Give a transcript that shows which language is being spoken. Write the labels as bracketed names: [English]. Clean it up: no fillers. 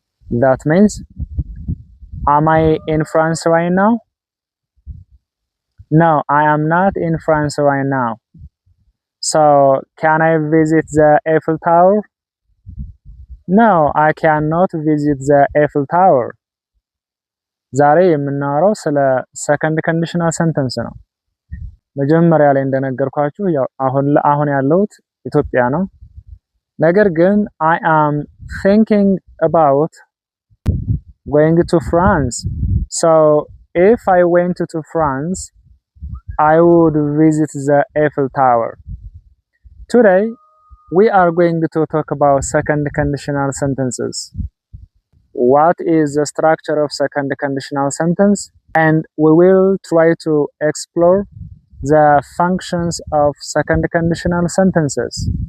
[English] That means, am I in France right now? No, I am not in France right now. So, can I visit the Eiffel Tower? No, I cannot visit the Eiffel Tower. [Amharic] ዛሬ የምናወራው ስለ ሰከንድ ኮንዲሽናል ሰንተንስ ነው። መጀመሪያ ላይ እንደነገርኳችሁ ያው አሁን ያለሁት ኢትዮጵያ ነው። ነገር ግን [English] I am thinking about going to France. So if I went to France, I would visit the Eiffel Tower. Today we are going to talk about second conditional sentences. What is the structure of second conditional sentence, and we will try to explore the functions of second conditional sentences.